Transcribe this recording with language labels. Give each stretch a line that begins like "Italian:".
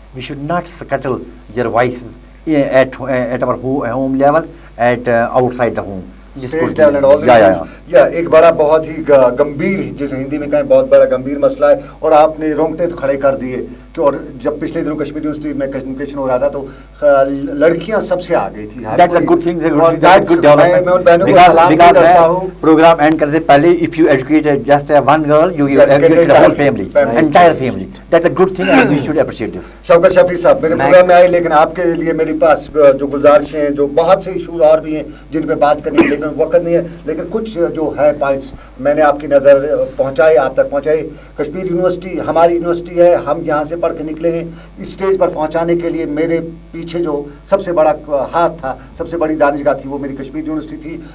English: We should not scuttle their voices at our home level, at outside the home.
Hindi: एक बड़ा बहुत ही गंभीर, जिसे हिंदी में कहें बहुत बड़ा गंभीर मसला है, और आपने रोंगटे तो खड़े कर दिए कि और जब पिछले दिनों कश्मीर यूनिवर्सिटी में कम्युनिकेशन हो रहा था तो लड़कियां सबसे आ गई थी.
English: That's a good thing. That's good development.
Hindi: मैं उन बहनों को सलाम भी करता हूँ. प्रोग्राम एंड करते पहले,
English: if you educate just one girl, you educate the whole family, entire family. That's a good thing, and we should appreciate this.
Hindi: Shaukat Shafi साहब मेरे प्रोग्राम में आए, लेकिन आपके लिए मेरे पास जो गुजारिशें हैं, जो बहुत से इशूज और भी हैं जिन पे बात करनी है, लेकिन वक्त नहीं है, लेकिन कुछ जो है पॉइंट्स मैंने आपकी नज़र पहुंचाए, आप तक पहुंचाए. कश्मीर यूनिवर्सिटी हमारी यूनिवर्सिटी है, हम यहाँ से पढ़ के निकले हैं. इस स्टेज पर पहुंचाने के लिए मेरे पीछे जो सबसे बड़ा हाथ था, सबसे बड़ी दानिशगाह थी, वो मेरी कश्मीर यूनिवर्सिटी थी.